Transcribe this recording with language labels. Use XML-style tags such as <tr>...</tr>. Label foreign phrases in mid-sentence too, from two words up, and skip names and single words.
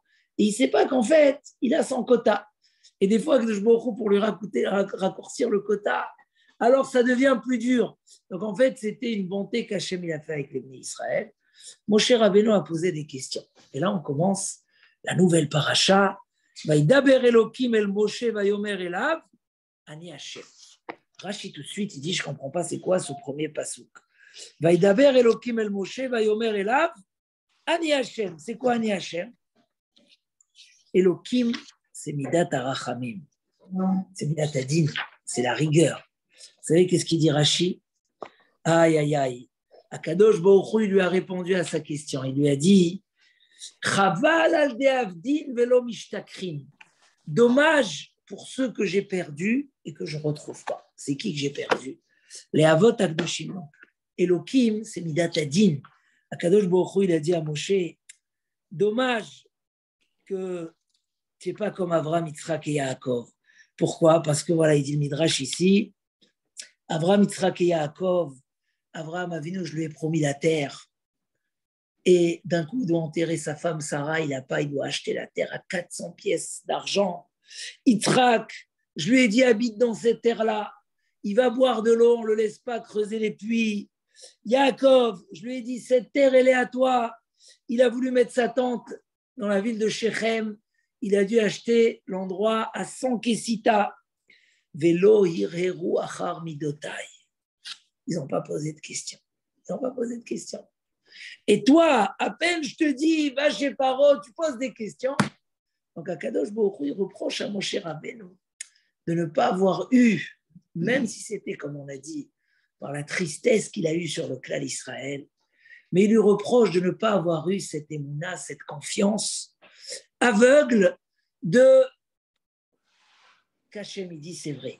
<fr>Et il ne sait pas qu'en fait, il a son quota. Et des fois, pour lui raccourcir le quota, alors ça devient plus dur. Donc en fait, c'était une bonté qu'Hachem il a fait avec les Bnei Israël. Moshe Rabbeinu a posé des questions. Et là, on commence la nouvelle paracha.</fr> <he>וידבר אלוקים אל משה ויאמר אליו אני השם.</he> <fr>Rashi tout de suite, il dit, je ne comprends pas c'est quoi ce premier pasouk.</fr> <he>וידבר אלוקים אל משה ויאמר אליו אני השם.</he> <fr>C'est quoi</fr> <he>אני השם?</he> <fr>Elokim, c'est</fr> <he>מידת הרחמים.</he> <fr>C'est</fr> <he>מידת הדין.</he> <fr>C'est la rigueur. Vous savez qu'est-ce qu'il dit Rashi? Aïe, aïe, aïe.</fr> <he>הקדוש ברוך הוא,</he> <fr>il lui a répondu à sa question. Il lui a dit</fr> <arc>חבל על דאבדין ולא משתכחין.</arc> <fr>Dommage pour ceux que j'ai perdus et que je ne retrouve pas. C'est qui que j'ai perdu? Les</fr> <he>אבות הקדושים.</he> <fr>Elokim, c'est</fr> <he>מידת הדין. הקדוש ברוך הוא,</he> <fr>il a dit à Moshe dommage que tu n'es pas comme Avraham, Yitzhak et Yaakov. Pourquoi? Parce que voilà, il dit le Midrash ici Avraham, Yitzhak et Yaakov, Avraham Avinu, je lui ai promis la terre. Et d'un coup, il doit enterrer sa femme Sarah, il n'a pas, il doit acheter la terre à 400 pièces d'argent. Yitzhak, je lui ai dit, habite dans cette terre-là. Il va boire de l'eau, on ne le laisse pas creuser les puits. Yaakov, je lui ai dit, cette terre, elle est à toi. Il a voulu mettre sa tente dans la ville de Shechem. Il a dû acheter l'endroit à 100 kessita.</fr> <he>ולא הרהרו אחר מדותי.</he> <fr>Ils n'ont pas posé de questions. Ils n'ont pas posé de questions. Et toi, à peine je te dis, va chez Paro, tu poses des questions. Donc</fr> <he>הקדוש ברוך הוא,</he> <fr>il reproche à Moshe Rabbeinu de ne pas avoir eu, même si c'était, comme on a dit, par la tristesse qu'il a eue sur le clan d'Israël, mais il lui reproche de ne pas avoir eu cette émouna, cette confiance aveugle de qu'Hachem, il dit, c'est vrai.</fr>